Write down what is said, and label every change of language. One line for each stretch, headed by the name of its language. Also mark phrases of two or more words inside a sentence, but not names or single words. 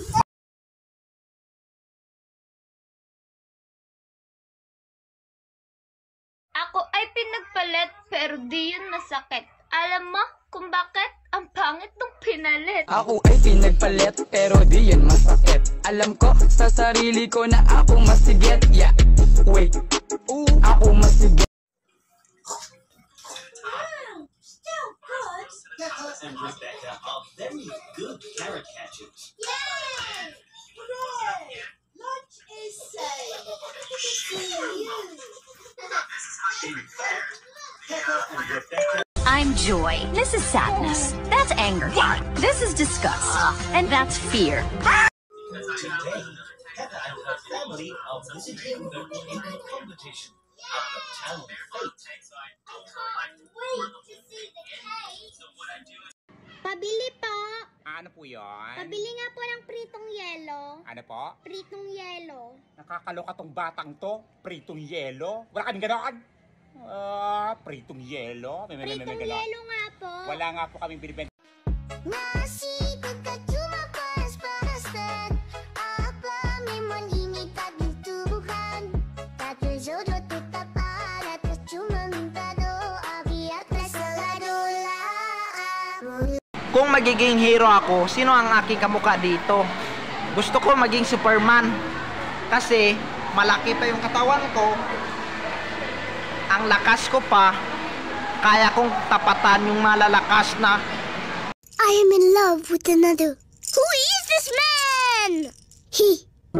Filipino: Ako ay pinagpalit pero di yun masakit. Alam mo kung bakit? Ang pangit nung pinalit. Ako ay pinagpalit pero di yan masakit. Alam ko sa sarili ko na ako masigit.
English: Yeah, wait,
Filipino: ako masigit.
English: And Rebecca are very good carrot catchers. Lunch is safe. In fact, Peppa and Rebecca I'm joy. This is sadness. That's anger. This is disgust. And that's fear. today, Peppa and her family are visiting the cake competition at the town fete.
Filipino: Pabili po. Ano po yun? Pabili nga po ng pritong yelo. Ano po? Pritong yelo. Nakakaloka tong batang to. Pritong yelo. Wala kaming ganoon. Pritong yelo. May Pritong ganon. yelo nga po. Wala nga po kaming binibenta.
Malay: Nasi kagkacuma pas parasan apa memang ini tak ditubuhkan tak terjodoh tetap ada cuma minta doa biarlah selalu
Filipino: Kung magiging hero ako, sino ang aking kamukha dito? Gusto ko maging Superman. Kasi malaki pa yung katawan ko. Ang lakas ko pa. Kaya kong tapatan yung malalakas na.
English: I am in love with another. Who is this man? He